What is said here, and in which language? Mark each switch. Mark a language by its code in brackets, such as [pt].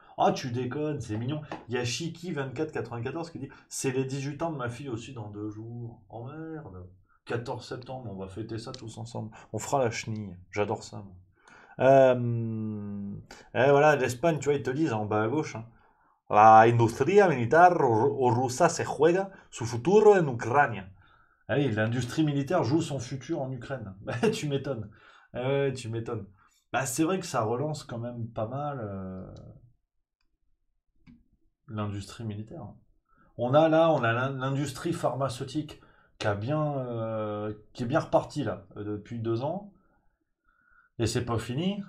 [fr] Ah, tu déconnes, c'est mignon. Il y a Chiki2494 qui dit c'est les 18 ans de ma fille aussi dans 2 jours. Oh merde. 14 septembre, on va fêter ça tous ensemble. On fera la chenille. J'adore ça. Moi. Et voilà, l'Espagne, tu vois, ils te disent en bas à gauche. [es] La industria militar rusa se juega su futuro en Ucrania. [fr] Ah oui, l'industrie militaire joue son futur en Ukraine. Bah, tu m'étonnes. Ah ouais, tu m'étonnes. Bah, c'est vrai que ça relance quand même pas mal l'industrie militaire. On a l'industrie pharmaceutique qui est bien repartie là depuis 2 ans. Et c'est pas fini.